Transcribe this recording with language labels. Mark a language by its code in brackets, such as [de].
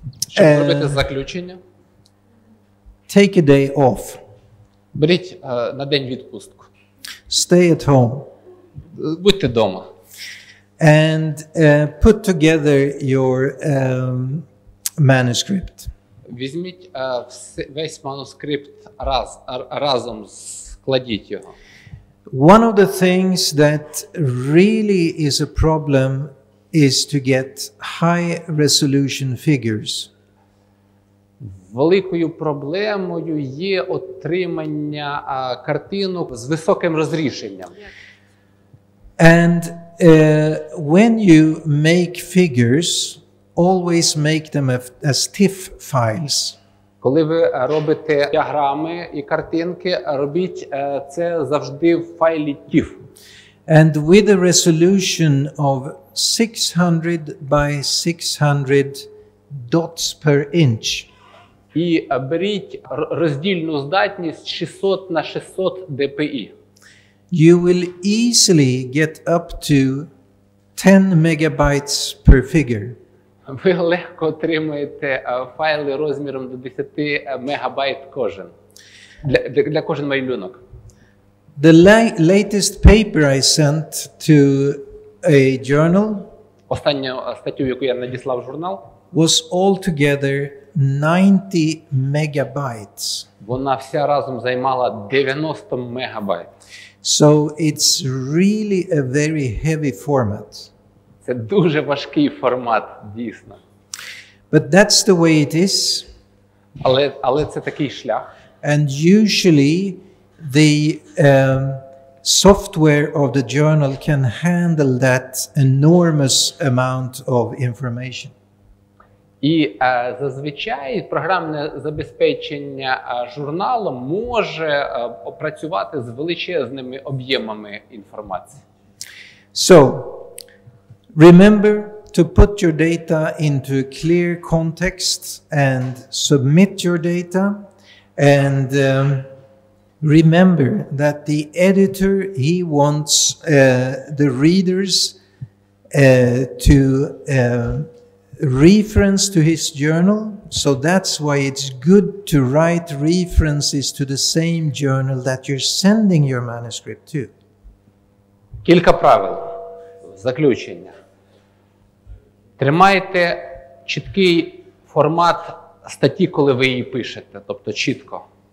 [uk] Щоб зробити заключення, [en] take a day off. [uk] беріть на день відпустку. [en] Stay at home. [uk] Будьте вдома. [en] And put together your manuscript. [uk] Візьміть весь манускрипт разом, складіть його. [en] One of the things that really is a problem is to get high resolution figures. [uk] Великою проблемою є отримання картинок з високим розрішенням. [en] And when you make figures, always make them as TIFF files. [uk] Коли ви робите діаграми і картинки, робіть це завжди в файлі TIFF. [en] And with a resolution of 600 by 600 dots per inch. [uk] І беріть роздільну здатність 600 на 600 dpi. [en] You will easily get up to 10 megabytes per figure. [uk] Ви легко отримаєте файли розміром до 10 мегабайт кожен. Для кожен малюнок. [en] The latest paper I sent to a journal [uk] Останню статтю, яку я надіслав в журнал, [en] was altogether 90 megabytes. [uk] вона вся разом займала 90 мегабайт. [en] So it's really a very heavy format. [uk] Це дуже важкий формат, дійсно. [en] But that's the way it is. [uk] Але це такий шлях. [en] And usually the software of the journal can handle that enormous amount of information. [uk] І зазвичай програмне забезпечення журналу може опрацювати з величезними об'ємами інформації. [en] So, remember to put your data into a clear context and submit your data. And remember that the editor, he wants the readers to reference to his journal. So that's why it's good to write references to the same journal that you're sending your manuscript to. [uk] Кілька правил. Заключення. Тримайте чіткий формат статті, коли ви її пишете, тобто чітко.